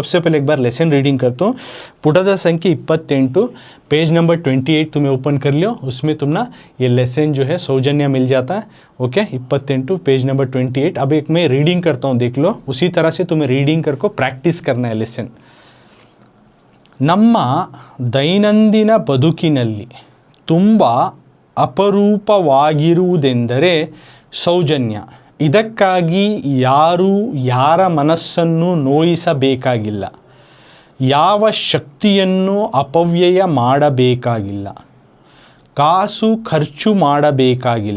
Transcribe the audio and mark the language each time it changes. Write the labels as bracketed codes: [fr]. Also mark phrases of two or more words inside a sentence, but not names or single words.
[hi] सबसे पहले एक बार [en] lesson reading [hi] करता हूँ। पुटದ संख्या 28 [en] page number [hi] 28 तुम्हें ओपन कर लियो, उसमें तुम ना ये लेसन जो है सौजन्य मिल जाता है। ओके 28 [en] page number [hi] 28। अब एक मैं रीडिंग करता हूँ, देख लो, उसी तरह से तुम्हें रीडिंग करको प्रैक्टिस करना है लेसन। [kn] ನಮ್ಮ ದೈನಂದಿನ ಬದುಕಿನಲ್ಲಿ ತುಂಬ ಅಪರೂಪವಾಗಿರುವುದೆಂದರೆ ಸೌಜನ್ಯ. ಇದಕ್ಕಾಗಿ ಯಾರೂ ಯಾರ ಮನಸ್ಸನ್ನು ನೋಯಿಸಬೇಕಾಗಿಲ್ಲ, ಯಾವ ಶಕ್ತಿಯನ್ನು ಅಪವ್ಯಯ ಮಾಡಬೇಕಾಗಿಲ್ಲ, ಕಾಸು ಖರ್ಚು ಮಾಡಬೇಕಾಗಿಲ್ಲ.